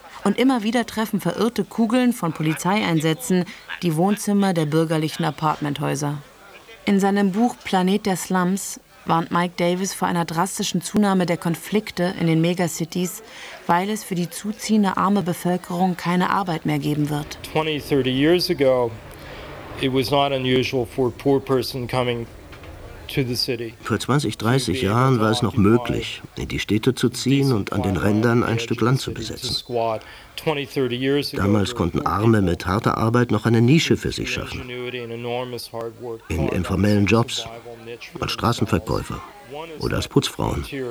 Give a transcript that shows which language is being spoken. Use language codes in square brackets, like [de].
[de] Und immer wieder treffen verirrte Kugeln von Polizeieinsätzen die Wohnzimmer der bürgerlichen Apartmenthäuser. In seinem Buch Planet der Slums warnt Mike Davis vor einer drastischen Zunahme der Konflikte in den Megacities, weil es für die zuziehende arme Bevölkerung keine Arbeit mehr geben wird. [en] 20, 30 years ago, it was not unusual for poor person coming. [de] Vor 20, 30 Jahren war es noch möglich, in die Städte zu ziehen und an den Rändern ein Stück Land zu besetzen. Damals konnten Arme mit harter Arbeit noch eine Nische für sich schaffen. In informellen Jobs, als Straßenverkäufer oder als Putzfrauen.